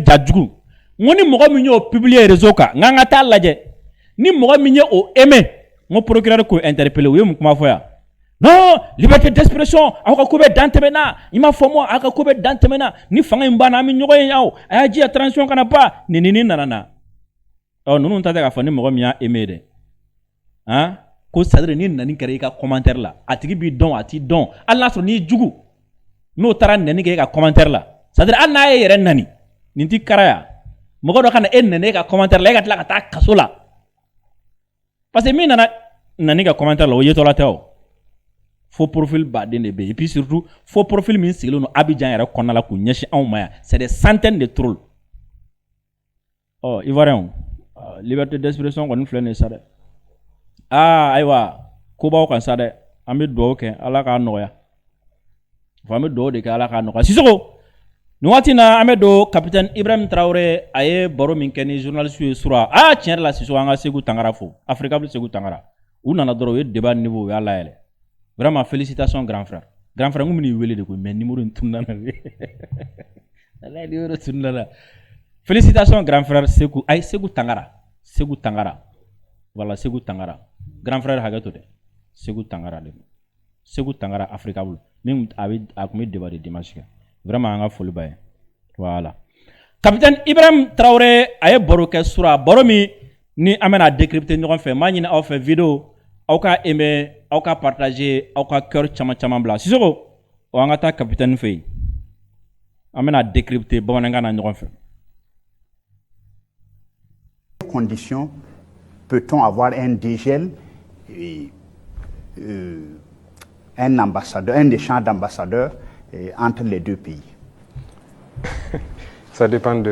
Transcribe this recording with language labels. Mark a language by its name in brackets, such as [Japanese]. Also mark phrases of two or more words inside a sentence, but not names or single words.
[Bambara] jajugu ngo ni mɔgɔ min y'o publier réseau kan ngan ka taa lajɛ ni mɔgɔ min ye o aimer ngo procureur ko interpeller u ye mun kuma fɔ ya non [French] liberté d'expression [Bambara] aw ka ko bɛ dan tɛmɛna i ma fɔ mo aw ka ko bɛ dan tɛmɛna ni fanga in banna an bɛ ɲɔgɔn ye aw a y'a diya transition kana ba nin nana na ninnu ta tɛ k'a fɔ ni mɔgɔ min y'a aimer dɛ hein ko [French] c'est à dire [Bambara] ni nani kɛra i ka commentaire la a tigi b'i dɔn a t'i dɔn hali n'a sɔrɔ n'i jugu n'o taara nani kɛ i ka commentaire la [French] c'est à dire [Bambara] hali n'a ye yɛrɛ nani nin ti kara ya mɔgɔ dɔ ka na e nani e ka commentaire la e ka tila ka taa kaso la [French] parce que [Bambara] min nana nani ka commentaire la o yetɔla tɛ o [French] faux profil [Bambara] baden de bɛ [French] et puis surtout faux profil [Bambara] min sigilen don Abidjan yɛrɛ kɔnɔna la k'u ɲɛsin anw ma yan [French] c'est des centaines de trolls Ivoirien liberté d'expression [Bambara] kɔni filɛ nin ye sa dɛ ayiwa kobaw kan sa dɛ an bɛ dugawu kɛ Ala k'a nɔgɔya an bɛ dugawu de kɛ Ala k'a nɔgɔya Sisoko nin waati na an bɛ don capitaine Ibrahim Traoré a ye baro min kɛ ni journaliste ye sura tiɲɛ yɛrɛ la Sisoko an ka Segu Tangara fo Africable Segu Tangara u nana dɔrɔn u ye [French] débat niveau [Bambara] u y'a layɛlɛ [French] vraiment félicitations grand frère [Bambara] n kun bɛ n'i wele de koyi [French] mais numéro [Bambara] in tununa na ala numéro tununa na [French] félicitations grand frère [Bambara] Segu Tangara voilà Segu Tangara [French] grand frère [Bambara] hakɛ to dɛ Segu Tangara de Segu Tangara Africable min a kun bɛ [French] débat de dimanche [Bambara] kɛ vraiment an ka foli b'a ye [French] voilà capitaine [Bambara] Ibrahim Traoré a ye baro kɛ sura baro min ni an bɛna décrypter ɲɔgɔn fɛ m'a ɲini aw fɛ vidéo aw ka aimer aw ka partager aw ka cœur caman bila Sisoko an ka taa capitaine fɛ yen an bɛna décrypter bamanankan na ɲɔgɔn fɛ. [French] Conditions peut-on avoir un dégel et un ambassadeur, un échange d'ambassadeurs entre les deux pays? Ça dépend de...